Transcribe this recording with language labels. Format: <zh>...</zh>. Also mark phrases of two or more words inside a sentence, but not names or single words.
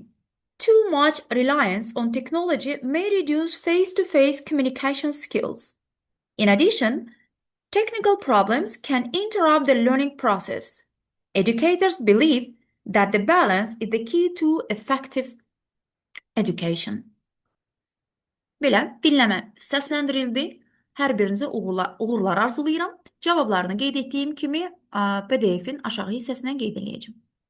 <en>Too much reliance on technology may reduce face-to-face communication skills. In addition, technical problems can interrupt the learning process. Educators believe that the balance is the key to effective education.</en> <az>Belə, dinləmə səsləndirildi. Hər birinizə uğurlar arzulayıram. Cavablarını qeyd etdiyim kimi PDF-in aşağı hissəsindən qeyd edəcəm.</az>